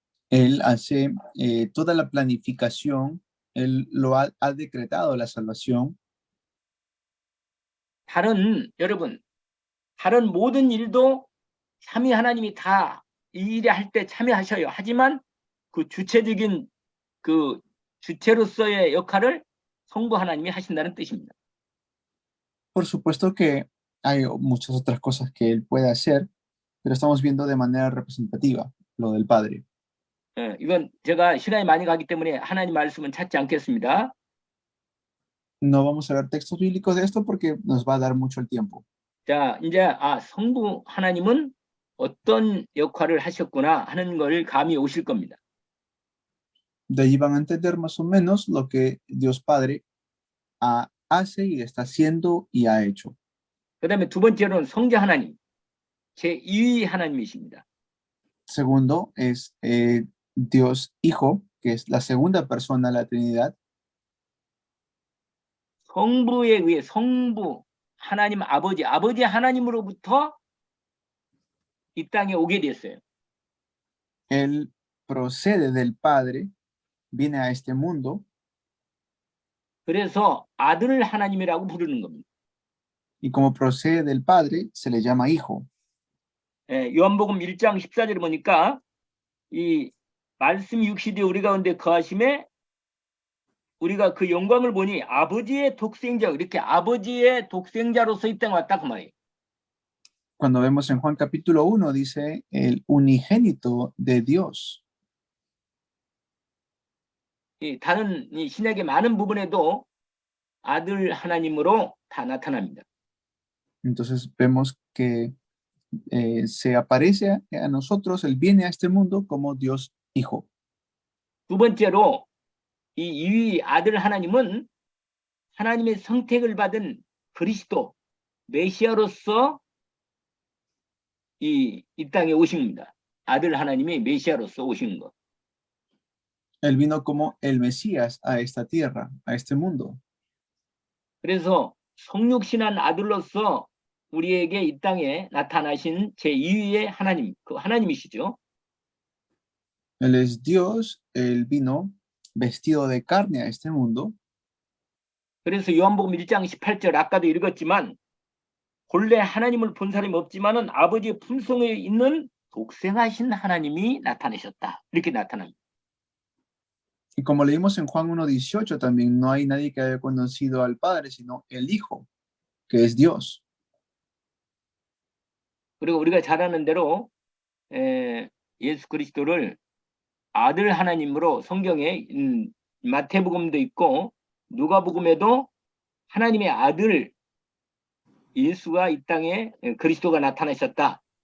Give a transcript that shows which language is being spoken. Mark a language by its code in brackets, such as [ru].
[es] Él hace toda la planificación, él lo ha decretado la salvación. [ko] 여러분, 다른 모든 일도 삼위 하나님이 다 이 일에 할 때 참여하셔요. 하지만 그 주체적인 그 주체로서의 역할을 성부 하나님이 하신다는 뜻입니다. [es] Por supuesto que hay muchas otras cosas que él puede hacer, pero estamos viendo de manera representativa lo del Padre. [ko] 이건 제가 시간이 많이 가기 때문에 하나님 말씀은 찾지 않겠습니다. [es] No vamos a ver textos bíblicos de esto porque nos va a dar mucho el tiempo. [ko] 자, 이제 성부 하나님은 어떤 역할을 하셨구나 하는 걸 감이 오실 겁니다. [es] De allí van a entender más o menos lo que Dios Padre hace y está haciendo y ha hecho. [ko] 그다음에 두 번째로는 성자 하나님, 제2위 하나님이십니다. [es] Segundo es Dios Hijo, que es la segunda persona de la Trinidad. [ko] 성부에 의해 성부 하나님 아버지 하나님으로부터 이 땅에 오게 됐어요. [es] Él procede del Padre, viene a este mundo. [ko] 그래서 아들 하나님이라고 부르는 겁니다. [es] Y como procede del Padre, se le llama Hijo. [ko] 요한복음 1장 14절에 보니까 이 말씀이 육시되어 우리 가운데 거하심에 우리가 그 영광을 보니 아버지의 독생자, 이렇게 아버지의 독생자로서 이 땅에 왔다 그 말이에요. [es] Cuando vemos en Juan capítulo 1, dice el unigénito de Dios. [ko] 다른 이 신약의 많은 부분에도 아들 하나님으로 다 나타납니다. [es] Entonces vemos que se aparece a nosotros, Él viene a este mundo como Dios Hijo. [ko] 두 번째로 이 이위 아들 하나님은 하나님의 선택을 받은 그리스도, 메시아로서 이 땅에 오신 겁니다. 아들 하나님이 메시아로서 오신 것. [es] Él vino como el Mesías a esta tierra, a este mundo. [ko] 그래서 성육신한 아들로서 우리에게 이 땅에 나타나신 제2위의 하나님, 그 하나님이시죠. [es] Él es Dios, Él vino vestido de carne a este mundo. [ko] 그래서 요한복음 1장 18절 아까도 읽었지만 본래 하나님을 본 사람이 없지만은 아버지의 품성에 있는 독생하신 하나님이 나타내셨다. 이렇게 나타납니다. [es] Y como leímos en Juan 1:18 también, no hay nadie que haya conocido al Padre, sino el Hijo, que es Dios. [ko] 그리고 우리가 잘 아는 대로 예수 그리스도를 아들 하나님으로 성경에 마태복음도 있고 누가복음에도 하나님의 아들 예수가 이 땅에 그리스도가 나타나셨다.